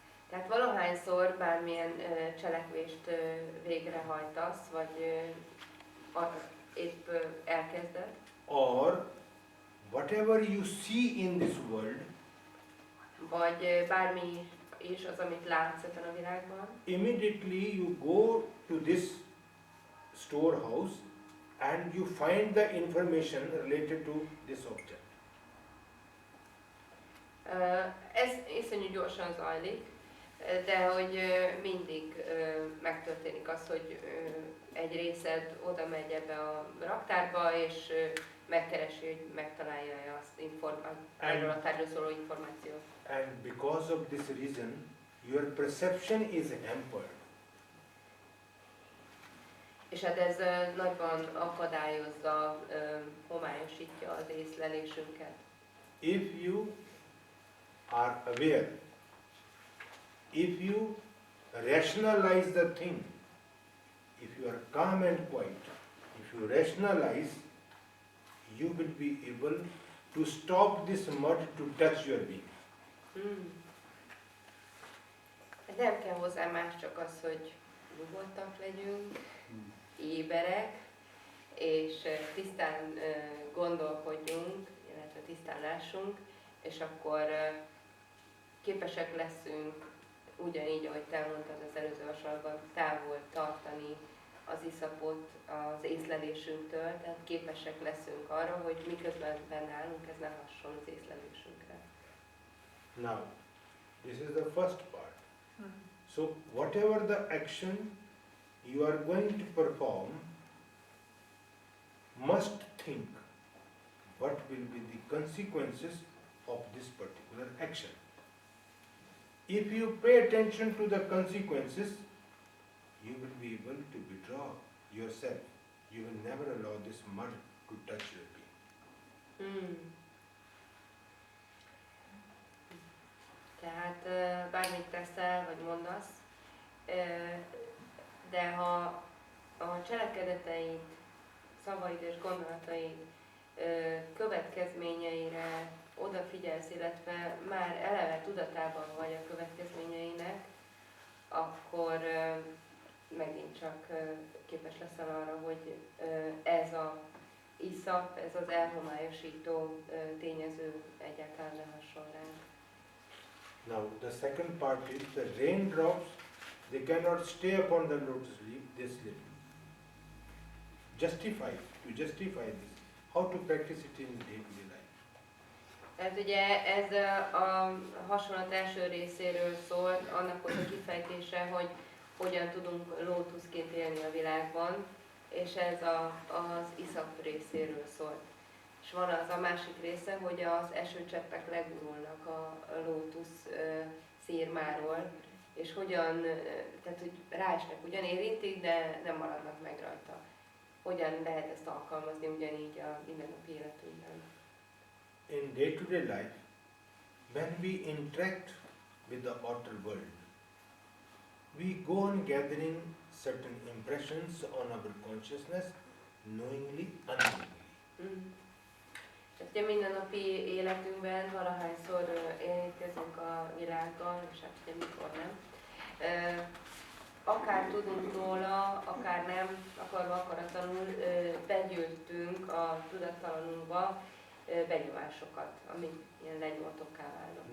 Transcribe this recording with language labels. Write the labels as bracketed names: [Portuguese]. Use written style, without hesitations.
[Hungarian] Tehát valahányszor bármilyen cselekvést végrehajtasz, vagy épp elkezded, [English] or whatever you see in this world, [Hungarian] vagy bármi is az, amit látsz ebben a világban, [English] immediately you go to this storehouse and you find the information related to this object. [Hungarian] Ez iszonyú gyorsan zajlik, de hogy mindig megtörténik az, hogy egy részed oda megy ebbe a raktárba, és megkeresi, hogy megtalálja azt erről a tárgyról szóló információt. [English] And because of this reason, your perception is hampered. [Hungarian] És hát ez nagyban akadályozza, homályosítja az észlelésünket. [English] If you are aware, if you rationalize the thing, if you are calm and quiet, if you rationalize, you will be able to stop this mud to touch your being. [Hungarian] nem kell hozzá más, csak az, hogy nyugodtak legyünk, éberek, és tisztán gondolkodjunk, illetve tisztán lássunk, és akkor képesek leszünk, ugyanígy, ahogy te mondtad az előző hasonlatban, távol tartani az iszapot az észlelésünktől, tehát képesek leszünk arra, hogy miközben benne állunk, ez ne hasson az észlelésünkre. [English] Now, this is the first part. So, whatever the action you are going to perform, must think what will be the consequences of this particular action. If you pay attention to the consequences, you will be able to withdraw yourself. You will never allow this mud to touch your being. [Hungarian] Tehát bármit teszel, vagy mondasz, de ha a cselekedeteid, szavaid és gondolataid következményeire odafigyelsz, illetve már eleve tudatában vagy a következményeinek, akkor megint csak képes leszel arra, hogy ez az iszap, ez az elhomályosító tényező egyáltalán ne hasson ránk. [English] Now, the second part is the raindrops, they cannot stay upon the lotus leaf, they slip. To justify this, how to practice it in day-to-day life? [Hungarian] Ez ugye ez a hasonlat első részéről szólt, annak volt a kifejtése, hogy hogyan tudunk lótuszként élni a világban, és ez az iszap részéről szólt. És van az a másik része, hogy az esőcseppek legurulnak a lótusz szírmáról, és hogyan, tehát hogy ráesnek, ugyan érintik, de nem maradnak meg rajta. Hogyan lehet ezt alkalmazni ugyanígy a mindennapi életünkben? [English] In day-to-day life, when we interact with the outer world, we go on gathering certain impressions on our consciousness, knowingly, unknowingly. [Hungarian] Tehát ugye mindennapi életünkben valahányszor érintkezünk a világgal, és hát ugye mikor nem. Akár tudunk róla, akár nem, akarva akaratlanul begyűjtünk a tudattalanunkba benyomásokat, amik ilyen lenyomotokká válnak.